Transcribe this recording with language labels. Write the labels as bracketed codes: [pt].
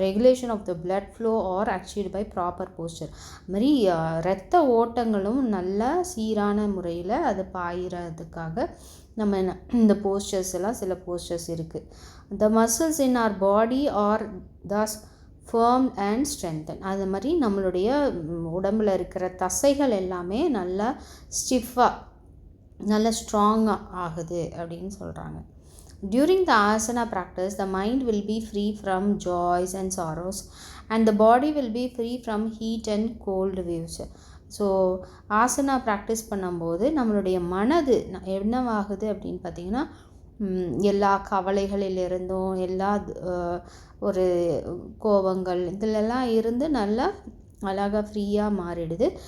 [en] regulation of the blood flow are achieved by proper posture, [ta] அது மாதிரி இரத்த ஓட்டங்களும் நல்லா சீரான முறையில் அது பாயிறதுக்காக நம்ம இந்த போஸ்டர்ஸ் எல்லாம் சில போஸ்டர்ஸ் இருக்குது. [en] the muscles in our body are thus firm and strengthen, [ta] அது மாதிரி நம்மளுடைய உடம்பில் இருக்கிற தசைகள் எல்லாமே நல்லா ஸ்டிஃபாக நல்லா ஸ்ட்ராங்காக ஆகுது அப்படின்னு சொல்கிறாங்க. [en] During the asana practice, the mind will be free from joys and sorrows and the body will be free from heat and cold waves. [ta] So asana practice பண்ணும்போது நம்மளுடைய மனது என்னவாகுது அப்படின்னு பார்த்திங்கன்னா, எல்லா கவலைகளிலிருந்தும் எல்லா ஒரு கோபங்கள் இதிலெல்லாம் இருந்து நல்லா அழகாக ஃப்ரீயாக மாறிடுது.